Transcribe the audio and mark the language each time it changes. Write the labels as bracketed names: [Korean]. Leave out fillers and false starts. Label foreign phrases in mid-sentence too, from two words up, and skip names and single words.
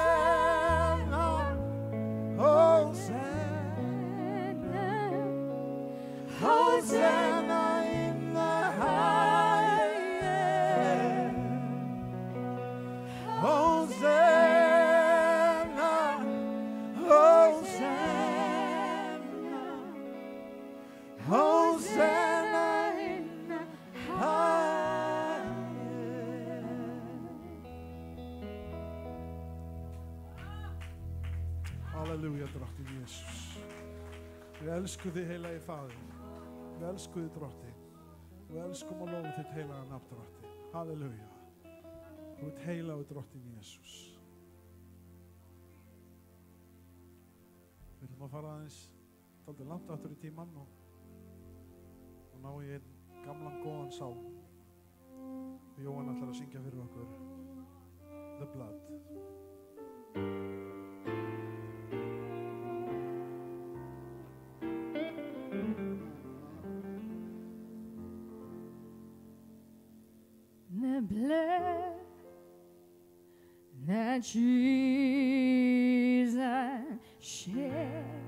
[English] Hosanna in the highest. Hosanna, Hosanna, Hosanna in the highest. [Icelandic] Halleluja, drottinn Jesus. Við elskum þig, heilagi Faðir. Við elskum þig, drottinn. Við elskum og lofum þitt heilaga nafn, drottinn. Halleluja. Þú ert heilagur, drottinn Jesus. Við ætlum að fara aðeins dálítið langt aftur í tímann og ná í einn gamlan góðan sálm. Jóhann ætlar að syngja fyrir okkur The Blood. [English] The blood that Jesus shed